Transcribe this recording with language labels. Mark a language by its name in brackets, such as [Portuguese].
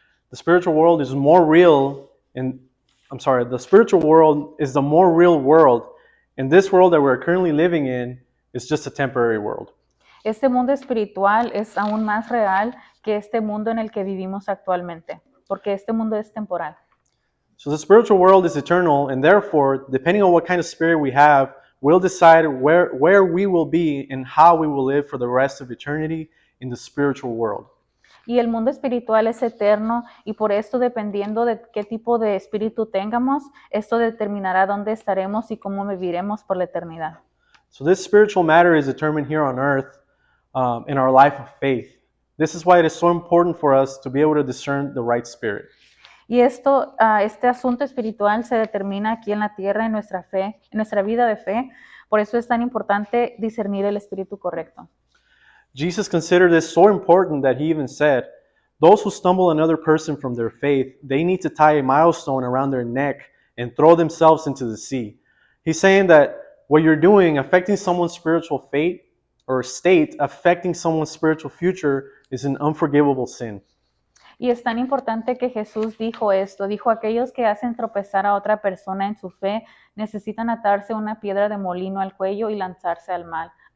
[English] The spiritual world is more real the spiritual world is the more real world, and this world that we're currently living in is just a temporary world. [Spanish] Este mundo espiritual es aún más real que este mundo en el que vivimos actualmente, porque este mundo es temporal. [English] So the spiritual world is eternal, and therefore, depending on what kind of spirit we have, we'll decide where we will be and how we will live for the rest of eternity in the spiritual world. [Spanish] Y el mundo espiritual es eterno y por esto, dependiendo de qué tipo de espíritu tengamos, esto determinará dónde estaremos y cómo viviremos por la eternidad. [English] So this spiritual matter is determined here on earth in our life of faith. This is why it is so important for us to be able to discern the right spirit. [Spanish] Y este asunto espiritual se determina aquí en la tierra, en nuestra fe, en nuestra vida de fe. Por eso es tan importante discernir el espíritu correcto. [English] Jesus considered this so important that he even said, those who stumble another person from their faith, they need to tie a milestone around their neck and throw themselves into the sea. He's saying that what you're doing, affecting someone's spiritual fate or state, affecting someone's spiritual future, is an unforgivable sin. [Spanish] Y es tan importante que Jesús dijo esto, dijo, aquellos que hacen tropezar a otra persona en su fe necesitan atarse una piedra de molino al cuello y lanzarse al mar.